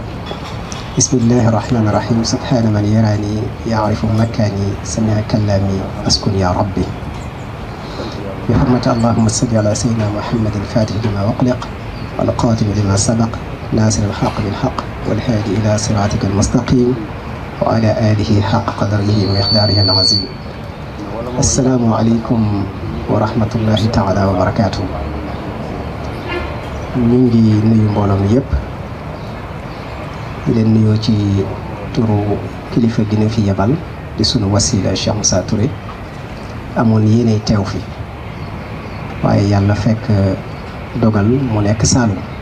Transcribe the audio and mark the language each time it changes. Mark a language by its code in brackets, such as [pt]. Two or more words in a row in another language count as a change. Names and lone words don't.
[ar] بسم الله الرحمن الرحيم سبحان من يراني يعرف مكاني سمع كلامي أسكن يا ربي بحرمة اللهم صل على سيدنا محمد الفاتح لما أغلق والقاتم لما سبق ناصر الحق بالحق والهادي إلى صراطك المستقيم وعلى آله حق قدره ومقداره العظيم السلام عليكم ورحمة الله تعالى وبركاته. [wo] ñu ngi nuyu mbooloo mi yëpp di leen nuyoo ci turu kilifa gi ne fi yebal di sunu wasila Cheikh Moussa Touré amoon yéene teew fi waaye yàlla fekk dogal mu nekk Saalum